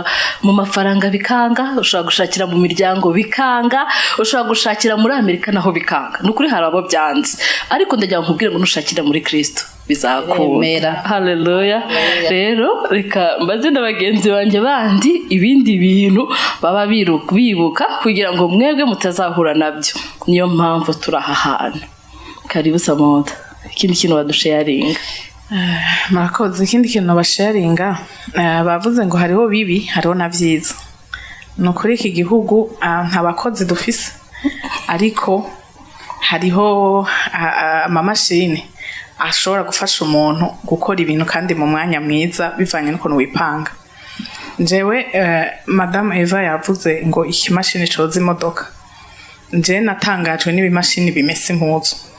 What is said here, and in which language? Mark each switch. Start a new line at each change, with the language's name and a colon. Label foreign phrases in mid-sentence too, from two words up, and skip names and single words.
Rundi: mu mafaranga bikanga ushobora gushakira mu miryango bikanga ushobora gushakira muri Amerika naho bikanga nukuri hari abo byanze ariko ndagira nkubwire ngo nushakira muri Kristo bizakunda haleluya rero reka mbaze n'abagenzi banje bandi ibindi bintu baba bibuka kugira ngo mwebwe mutazahura nabyo niyo mpamvu turahahana karibu Samantha ikindi kintu badusharinga murakoze ikindi kintu basharinga bavuze ngo hariho bibi hariho na byiza no kuri iki gihugu nta bakozi dufise ariko hariho amamashini ashobora gufasha umuntu gukora ibintu kandi mu mwanya mwiza bivanye n'ukuntu wipanga njewe madame Eva yavuze ngo ikimashini coza imodoka nje natangajwe n'ibimashini bimesa impuzu